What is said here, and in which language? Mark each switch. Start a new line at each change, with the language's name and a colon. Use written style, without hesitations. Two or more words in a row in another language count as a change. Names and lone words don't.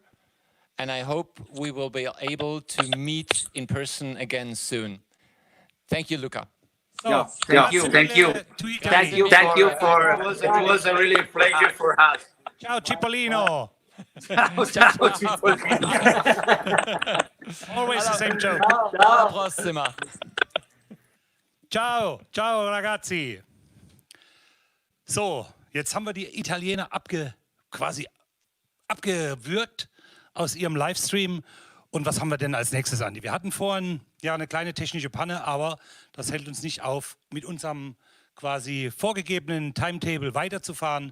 English: And I hope we will be able to meet in person again soon. Thank you, Luca. So, Thank you. It was a really pleasure for us.
Italian: Ciao, Cipollino. Ciao, Cipollino.
English: Always the same joke.
Italian: Alla prossima. Ciao, ciao ragazzi.
German: So, jetzt haben wir die Italiener quasi abgewürgt aus ihrem Livestream. Und was haben wir denn als nächstes, Andi? Wir hatten vorhin ja eine kleine technische Panne, aber das hält uns nicht auf, mit unserem quasi vorgegebenen Timetable weiterzufahren.